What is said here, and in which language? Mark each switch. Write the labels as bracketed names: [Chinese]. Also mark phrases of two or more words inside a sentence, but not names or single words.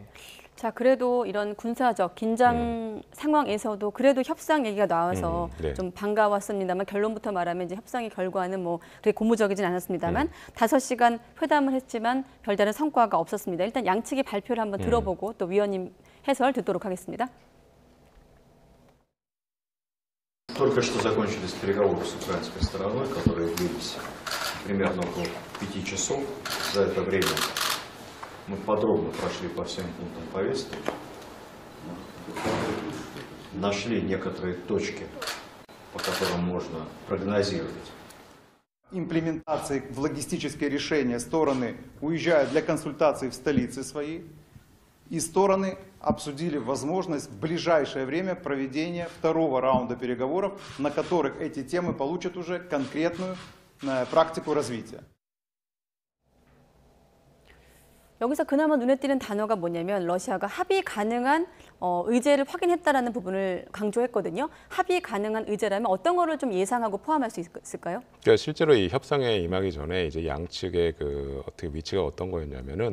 [Korean] 자, 그래도 이런 군사적 긴장 상황에서도 그래도 협상 얘기가 나와서 네. 좀 반가웠습니다만 결론부터 말하면 이제 협상의 결과는 뭐 그렇게 고무적이진 않았습니다만 5시간 회담을 했지만 별다른 성과가 없었습니다. 일단 양측의 발표를 한번 들어보고 또 위원님 해설 듣도록 하겠습니다. [Russian] Только что закончились переговоры с украинской стороной, которые длились примерно около 5 часов. За это время мы подробно прошли по всем пунктам повестки, нашли некоторые точки, по которым можно прогнозировать. Имплементации в логистическое решение стороны уезжают для консультаций в столицы свои, и стороны обсудили возможность в ближайшее время проведения второго раунда переговоров, на которых эти темы получат уже конкретную практику развития. [Korean] 여기서 그나마 눈에 띄는 단어가 뭐냐면 러시아가 합의 가능한 의제를 확인했다라는 부분을 강조했거든요. 합의 가능한 의제라면 어떤 거를 좀 예상하고 포함할 수 있을까요? 그러니까 실제로 이 협상에 임하기 전에 이제 양측의 그 어떻게 위치가 어떤 거였냐면은